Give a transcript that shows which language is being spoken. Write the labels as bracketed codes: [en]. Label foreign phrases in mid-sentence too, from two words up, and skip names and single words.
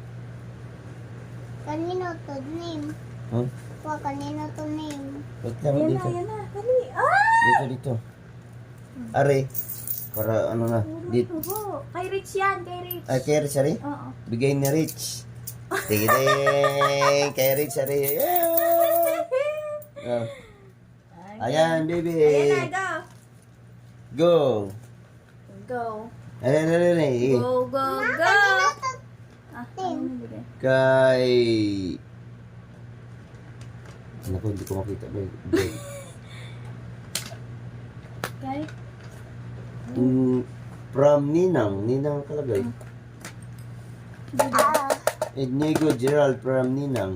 [tl] Kanino to name? Hmm? Pa, kanino to name? Wait lang, Ayan na, dito. ayan na. Dali. Ah! Dito. Are. Para ano na. Dito. Opo. Kay Rich yan, kay Rich. Ay, kay Rich, are? Oo. Bigay ni Rich. Sige din. Kay Rich, are. Yeah. Oh. Ayan, baby. Ayan na, go. Go. Go. Ayan. Go, go, go. Ah, ano nabigay? Kay... Naku, hindi ko makita. Baby. Kay? From Ninang. Ninang kalagay. Inigo Gerald from Ninang.